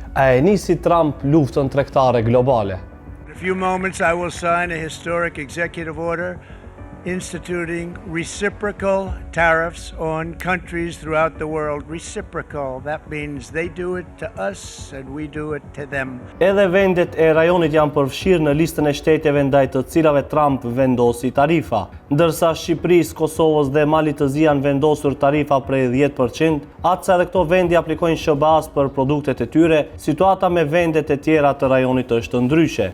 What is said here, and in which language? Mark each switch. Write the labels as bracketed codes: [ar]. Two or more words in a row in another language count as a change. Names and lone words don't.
[sq] A e nisi Trump luftën tregtare globale? [en] In a few moments I will sign a historic executive order instituting reciprocal tariffs on countries throughout the world. Reciprocal, that means they do it to us and we do it to them. [sq] Edhe vendet e rajonit janë përfshirë në listën e shteteve ndaj të cilave Trump vendosi tarifa, ndërsa Shqipërisë, Kosovës dhe Malit të Zi janë vendosur tarifa prej 10%, atësa edhe këto vendi aplikojnë SBA-s për produktet e tyre, situata me vendet e tjera të rajonit është ndryshe.